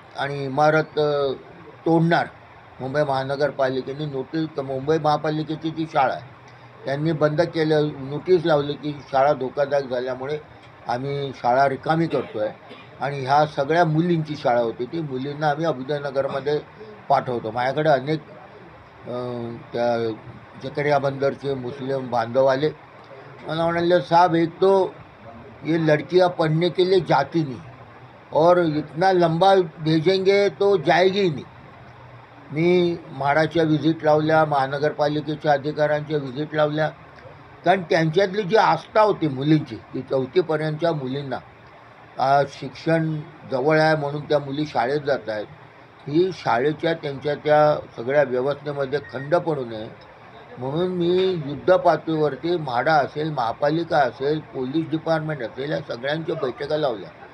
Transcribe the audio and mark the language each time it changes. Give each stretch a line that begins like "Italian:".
Marathi: आणि इमारत तोडणार मुंबई महानगरपालिकेने नोटीस, मुंबई महापालिकेची जी शाळा आहे त्यांनी बंद केलं, नोटीस लावली की शाळा धोकादायक झाल्यामुळे आम्ही शाळा रिकामी करतो आहे. आणि ह्या सगळ्या मुलींची शाळा होती, ती मुलींना आम्ही अभुदयनगरमध्ये पाठवतो. माझ्याकडे अनेक त्या जकरिया बंदरचे मुस्लिम बांधव आले. मला म्हणाले
Hindi: साहब एक तो ये लड़कियां पढ़ने के लिए जाती नहीं और इतना लंबा भेजेंगे तो जाएगी ही नहीं.
Marathi: मी म्हाडाच्या व्हिजिट लावल्या, महानगरपालिकेच्या अधिकाऱ्यांच्या व्हिजिट लावल्या. कारण त्यांच्यातली जी आस्था होती मुलींची, ती 4थीपर्यंतच्या मुलींना आज शिक्षण जवळ आहे म्हणून त्या मुली शाळेत जात आहेत. ही शाळेच्या त्यांच्या त्या सगळ्या व्यवस्थेमध्ये खंड पडू नये म्हणून मी युद्धपातळीवरती म्हाडा असेल, महापालिका असेल, पोलीस डिपार्टमेंट असेल, या सगळ्यांच्या बैठका लावल्या.